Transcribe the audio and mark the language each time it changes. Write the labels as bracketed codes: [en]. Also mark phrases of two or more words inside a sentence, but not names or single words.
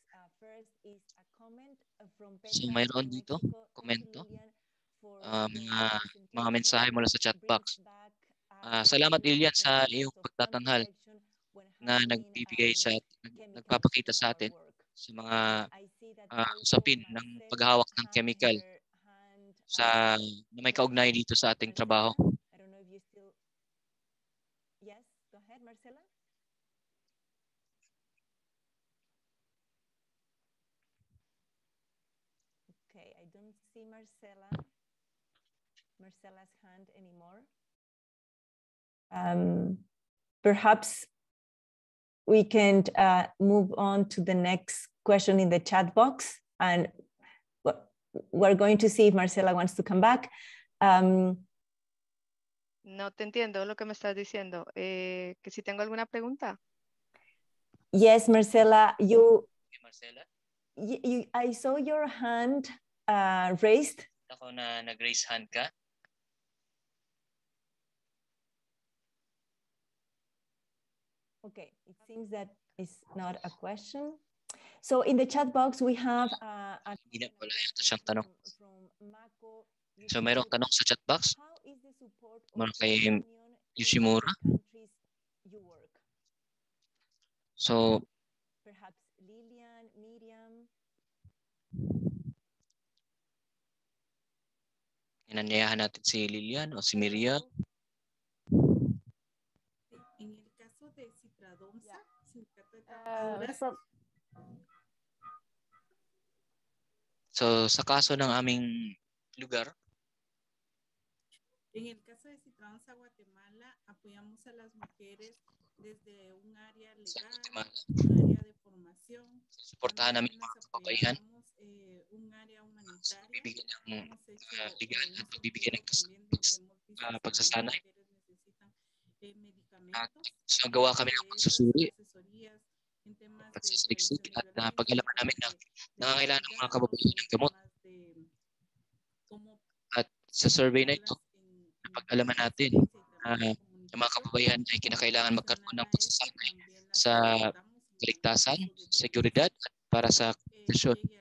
[tl] So mayroon dito, komento, mga mensahe mula sa [en] chat box. [tl] Salamat Lilian sa iyong pagtatanghal na nagpapakita sa atin sa mga usapin ng paghahawak ng chemical na may kaugnay dito sa ating trabaho. [en] Yes, go ahead, Marcela. Okay, I don't see Marcela's hand anymore. Perhaps we can move on to the next question in the chat box, and we're going to see if Marcela wants to come back. [es] No te entiendo lo que me estás diciendo. Que si tengo alguna pregunta. [en] Yes, Marcela, I saw your hand raised. [tl] Ako na nag- [en] raise hand [tl] ka. [en] Okay, it seems that is not a question. So in the chat box, we have [tl] Hindi na wala yata siyang tanong. So mayroong tanong sa [en] chat box [tl] mula kay Yoshimura. [en] So perhaps Lilian, Miriam. [tl] Inanyayahan natin si Lilian o si Miriam. [es] En el caso de Citradonza, sindicato de trabajadoras. [tl] So sa kaso ng aming lugar, [es] en el caso de Citradonza, Guatemala, apoyamos a las mujeres desde un área legal, un área de formación. [tl] Suportahan namin mga kababaihan. [es] Un área humanitaria. [tl] Pagbibigyan ng pagsasanay. At nagawa kami ng pagsusuri, pagsasaliksik at pag-alaman namin na nangangailangan ng mga kababaihan ng gamot. At sa survey na ito, napag-alaman natin yung mga kababaihan ay kinakailangan magkaroon ng pagsasanay sa kaligtasan, seguridad at para sa proteksyon.